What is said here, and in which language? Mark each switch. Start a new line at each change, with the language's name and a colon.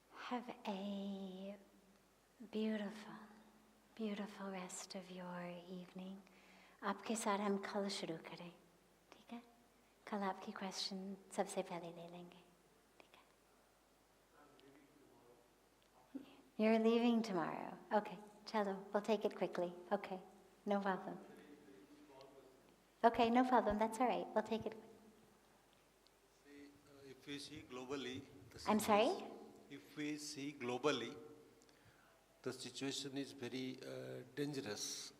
English: Have a beautiful, beautiful rest of your evening.
Hindi: आपके साथ हम कल शुरू करें, ठीक है? कल आपकी क्वेश्चन सबसे पहले ले लेंगे, ठीक है?
English: You're leaving tomorrow. Okay, chalo, we'll take it quickly. Okay, no problem. Okay, no problem, that's all right. We'll take it. If we see globally... I'm sorry? If we see globally, the situation is very dangerous.